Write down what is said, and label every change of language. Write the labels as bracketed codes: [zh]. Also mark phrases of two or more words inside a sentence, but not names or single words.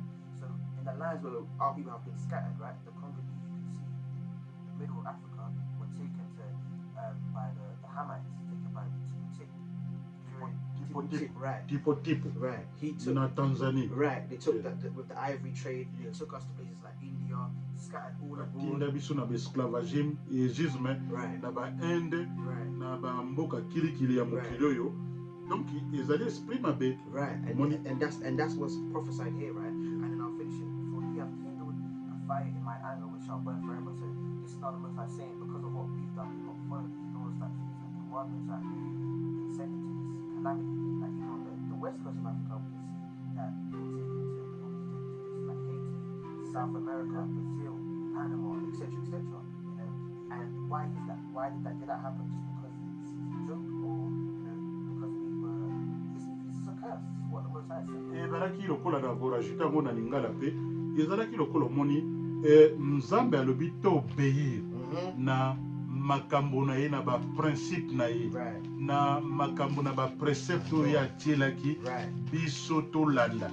[en] So in the lands where our people have been scattered, right? The Congolese, you can see, the middle of Africa were taken to by the Hamites, taken by Tip, right? Tipo. Right. He took [ln] Na Tanzania. [en] Right. They took with the ivory trade. They took us to places like India, scattered all abroad. [ln] Tinda biso na esclavagisme, [en] right. [ln] na ba Inde, [en] right. [ln] na ba mboka kilikili ya mokili oyo. Donc ezali esprit mabe. [en] Right. And that's what's prophesied here, right? And then I'll finish it. For ye have kindled a fire in my anger which shall burn forever. So this is not the Most High saying because of what we've done, we've not followed these laws, statutes, and commandments that He sent into this calamity. Like even on the west coast of Africa, we can see that they were taken to like Haiti, South America, Brazil, Panama, etc., etc. You know, and why is that? Why did that happen? Just because it's a joke, or you know, because we were. This is a curse. This is what the Most High said. [ln] Ezalaki lokola na korajita ngo na lingala pe. Ezalaki lokola moni Nzambe alobi to obéir na makambo na ye na ba principe na ye na makambo na ba précepte ya tielaki biso tolanda.